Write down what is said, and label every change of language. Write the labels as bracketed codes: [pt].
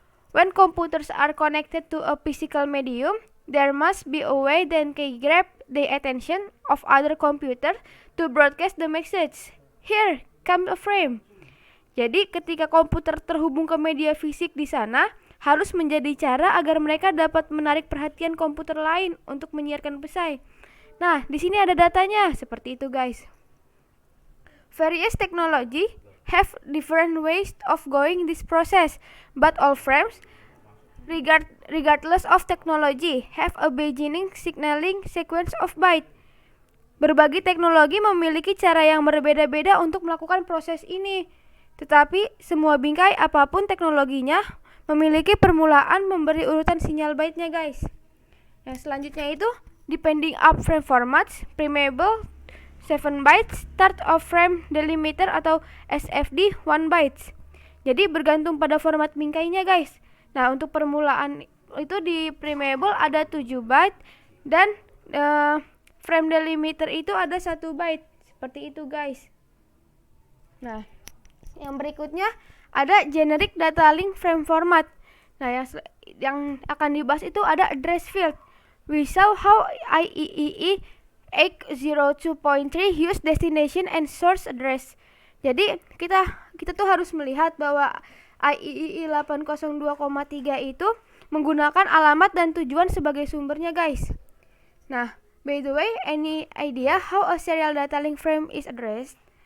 [en] When computers are connected to a physical medium, there must be a way that can grab the attention of other computer to broadcast the message. Here comes a frame. [id] Jadi ketika komputer terhubung ke media fisik di sana, harus menjadi cara agar mereka dapat menarik perhatian komputer lain untuk menyiarkan pesan. Nah, di sini ada datanya, seperti itu guys. [en] Various technology have different ways of going this process, but all frames, regardless of technology, have a beginning signaling sequence of byte. [id] Berbagai teknologi memiliki cara yang berbeda-beda untuk melakukan proses ini. Tetapi semua bingkai apapun teknologinya memiliki permulaan memberi urutan sinyal byte-nya guys. Yang selanjutnya itu [en] depending up frame formats, preamble 7 bytes, start of frame delimiter atau SFD 1 bytes. [id] Jadi bergantung pada format bingkainya guys. Nah, untuk permulaan itu di preamble ada 7 byte dan frame delimiter itu ada 1 byte. Seperti itu guys. Nah, yang berikutnya ada generic data link frame format. Nah, yang akan dibahas itu ada address field. [en] We saw how IEEE 802.3 use destination and source address. [id] Jadi kita tuh harus melihat bahwa IEEE 802.3 itu menggunakan alamat dan tujuan sebagai sumbernya guys. [en] Nah, by the way, any idea how a serial data link frame is addressed?